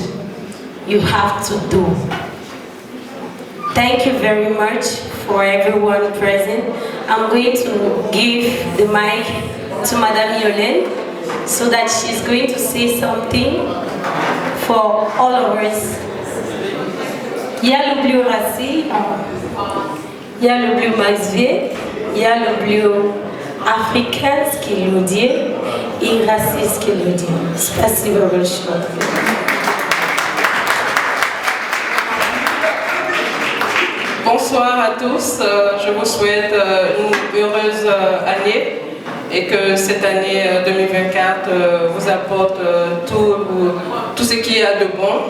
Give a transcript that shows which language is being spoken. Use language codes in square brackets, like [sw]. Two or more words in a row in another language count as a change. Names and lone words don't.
[en] You have to do. Thank you very much for everyone present. I'm going to give the mic to Madame Yolène so that she's going to say something for all of us. [fr] Il y a le bleu racine, il y a le bleu maïsvier, il y a le bleu africain, ce qu'il nous dit, et raciste, ce qu'il nous dit. [ru] Спасибо большое. [fr] Bonsoir à tous, je vous souhaite une heureuse année et que cette année 2024 vous apporte tout ce qu'il y a de bon.